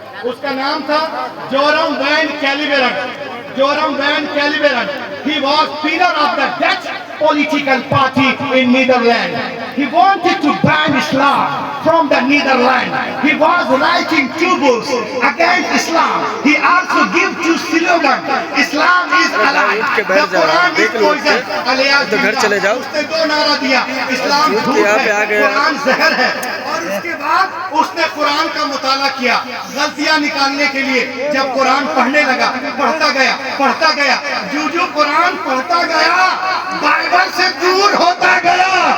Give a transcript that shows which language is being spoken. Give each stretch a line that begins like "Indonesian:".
Hindi: उसका नाम था Joram van कैलिबेरन। Joram van कैलिबेरन,
English: he was leader of the Dutch political party in Netherlands. He wanted to ban Islam from the Netherlands. He was writing 2 books against Islam. He also gave 2 slogans. Islam is alive, the Quran is poison.
Hindi: तो घर चले जाओ। उसने 2 नारा दिया, इस्लाम झूठ है, कुरान जहर है। और उसके बाद उसने कुरान का मुताला किया गलतियां निकालने के लिए। जब कुरान पढ़ने लगा, पढ़ता गया, पढ़ता गया, जो कुरान पढ़ता गया बाइबल से दूर होता गया।